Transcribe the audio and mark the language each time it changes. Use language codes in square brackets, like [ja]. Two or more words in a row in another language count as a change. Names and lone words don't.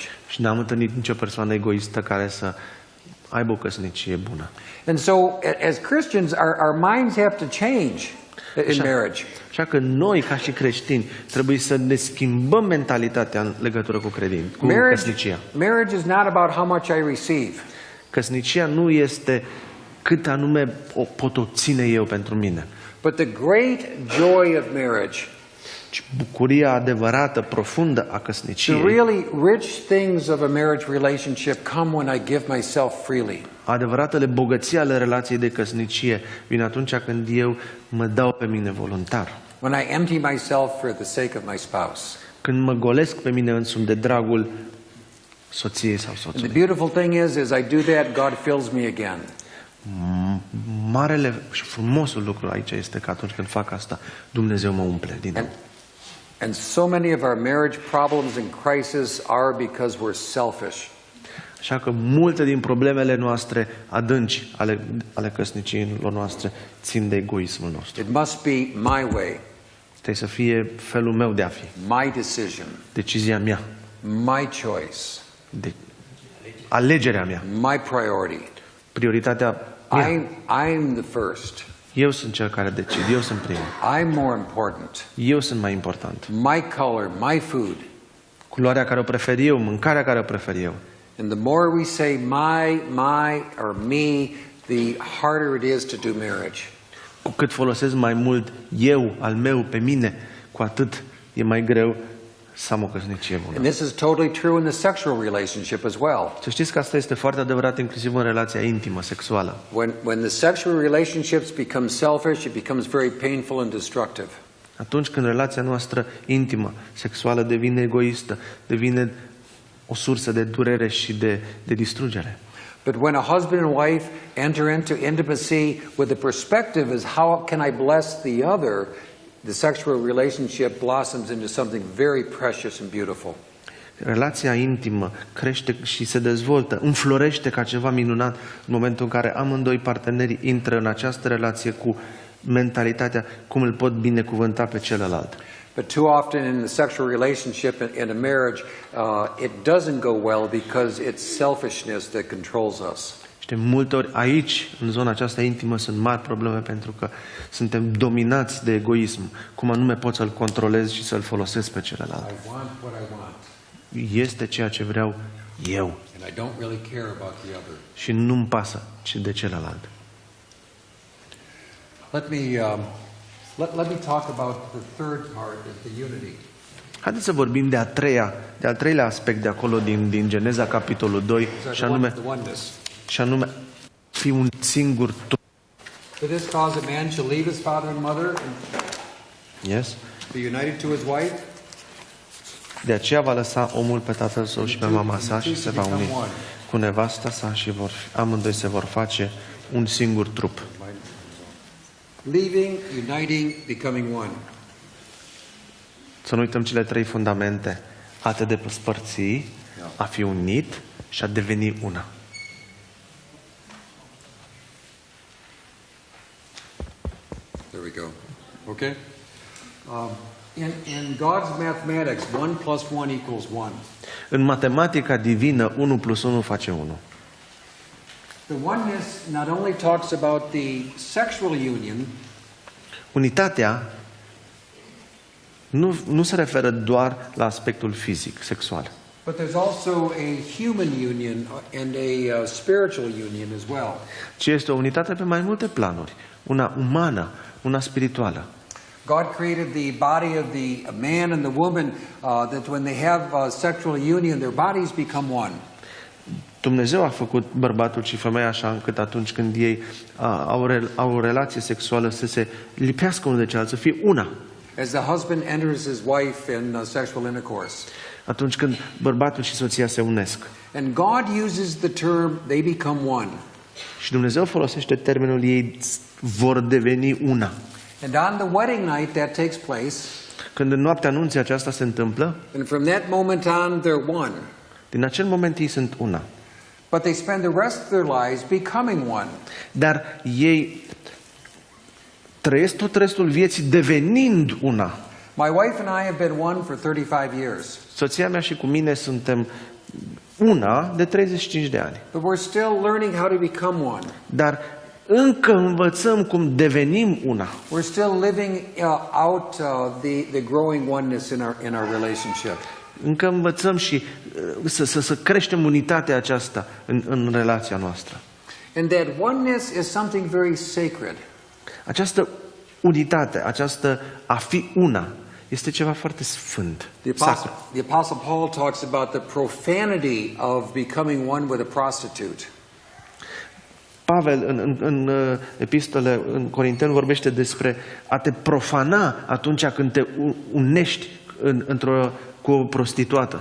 [ro] Și n-am întâlnit nicio persoană egoistă care să aibă o căsnicie bună. [en] And so as Christians, our minds have to change in marriage. [ro] Așa că noi, ca și creștini, trebuie să ne schimbăm mentalitatea în legătură cu căsnicia. [en] Marriage is not about how much I receive. [ro] Căsnicia nu este cât anume o pot obține eu pentru mine. [en] But the great joy of marriage, [ro] Ci bucuria adevărată, profundă a căsniciei. [en] the really rich things of a marriage relationship come when I give myself freely. [ro] Adevăratele bogății ale relației de căsnicie vin atunci când eu mă dau pe mine voluntar. [en] When I empty myself for the sake of my spouse. [ro] Când mă golesc pe mine însumi de dragul soției sau [en] And the [ro] soțului. [en] beautiful thing is, as I do that, God fills me again. [ro] Marele și frumosul lucru aici este că atunci când fac asta, Dumnezeu mă umple din nou. [en] And so many of our marriage problems and crises are because we're selfish. [ro] Așa că multe din problemele noastre adânci ale căsniciilor noastre țin de egoismul nostru. [en] It must be my way, [ro] Trebuie să fie felul meu de a fi, [en] my decision, [ro] decizia mea, [en] my choice, [ro] alegerea mea, [en] my priority. [ro] prioritatea mea. [en] I'm the first. [ro] Eu sunt cel care decid, eu sunt primul. [en] I'm more important. [ro] Eu sunt mai important. [en] My color, my food. [ro] Culoarea care o prefer eu, mâncarea care o prefer eu. [en] And the more we say my, or me, the harder it is to do marriage. [ro] Cu cât folosesc mai mult eu, al meu, pe mine, cu atât e mai greu să am o căsnicie bună. [en] And this is totally true in the sexual relationship as well. [ro] Să știți că asta este foarte adevărat inclusiv în relația intimă, sexuală. [en] When the sexual relationships become selfish, it becomes very painful and destructive. [ro] Atunci când relația noastră intimă, sexuală devine egoistă, devine o sursă de durere și de distrugere. [en] But when a husband and wife enter into intimacy with the perspective is how can I bless the other, the sexual relationship blossoms into something very precious and beautiful. [ro] Relația intimă crește și se dezvoltă, înflorește ca ceva minunat în momentul în care amândoi partenerii intră în această relație cu mentalitatea cum îl pot binecuvânta pe celălalt. [en] But too often in the sexual relationship in a marriage, it doesn't go well because it's selfishness that controls us. [ro] Și de multe ori aici, în zona aceasta intimă, sunt mari probleme pentru că suntem dominați de egoism. Cum anume pot să-l controlez și să-l folosesc pe celălalt. [en] I want what I want. [ro] Este ceea ce vreau eu. [en] And I don't really care about the other. [ro] Și nu-mi pasă de celălalt. [en] Let me talk about the third part of the unity. [ro] Haideți să vorbim de al treilea aspect de acolo din Geneza, capitolul 2, și anume fi un singur trup. [en] For this cause a man shall leave his father and mother and Yes? be united to his wife. [ro] De aceea va lăsa omul pe tatăl său și pe mama sa și se va uni. cu nevasta sa și amândoi se vor face un singur trup. [en] Leaving, uniting, becoming one. [ro] Să nu uităm cele 3 fundamente: a te despărți, a fi unit și a deveni una. [en] There we go. Okay? In God's mathematics, 1 plus 1 equals 1. [ro] În matematica divină, 1 plus 1 face 1. [en] The oneness not only talks about the sexual union, [ro] Unitatea nu se referă doar la aspectul fizic, sexual, [en] but there's also a human union and a spiritual union as well. [ro] ci este o unitate pe mai multe planuri. Una umană, una spirituală. [en] God created the body of the man and the woman that when they have sexual union, their bodies become one. [ro] Dumnezeu a făcut bărbatul și femeia așa încât atunci când ei au o relație sexuală să se lipească unul de celălalt, să fie una. [en] As the husband enters his wife in sexual intercourse. [ro] Atunci când bărbatul și soția se unesc. [en] And God uses the term, they become one. [ro] Și Dumnezeu folosește termenul ei vor deveni una. [en] And on the wedding night that takes place. [ro] Când în noaptea anunții aceasta se întâmplă, [en] And from that moment on they're one. [ro] din acel moment ei sunt una. [en] But they spend the rest of their lives becoming one. [ro] Dar ei trăiesc tot restul vieții devenind una. [en] My wife and I have been one for 35 years. [ro] Soția mea și cu mine suntem una de 35 de ani. [en] But we're still learning how to become one. [ro] Dar încă învățăm cum devenim una. [en] We're still living out the growing oneness in our relationship. [ro] Încă învățăm și să creștem unitatea aceasta în relația noastră. [en] And that oneness is something very sacred. [ro] Această unitate, această a fi una, este ceva foarte sfânt. [en] The Apostle Paul talks about the profanity of becoming one with a prostitute. [ro] Pavel în epistole în Corinteni vorbește despre a te profana atunci când te unești cu o prostituată.